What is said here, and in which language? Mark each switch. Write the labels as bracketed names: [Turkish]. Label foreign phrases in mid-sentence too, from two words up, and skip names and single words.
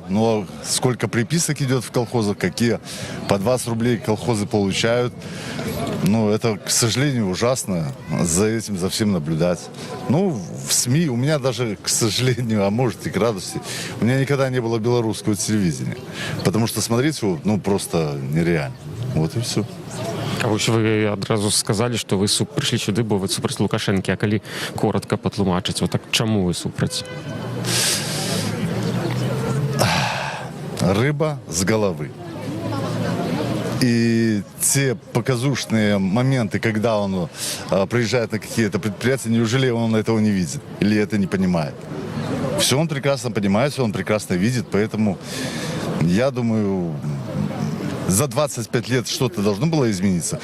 [Russian] Но сколько приписок идет в колхозах, какие по 20 рублей колхозы получают. Ну, это, к сожалению, ужасно за этим, за всем наблюдать. Ну, в СМИ у меня даже, к сожалению, а может и к радости, у меня никогда не было белорусского телевидения. Потому что смотреть его, ну, просто нереально. Вот и все. [Belarusian] А вось вы адразу сказалі, што вы прыйшлі сюды, бо вы супраць Лукашэнкі, а калі коротка патлумачыць, вот так чаму вы супраць? [Russian] Рыба с головы. И те показушные моменты, когда он приезжает на какие-то предприятия, неужели он этого не видит или это не понимает? Все он прекрасно понимает, все он прекрасно видит, поэтому я думаю, за 25 лет что-то должно было измениться.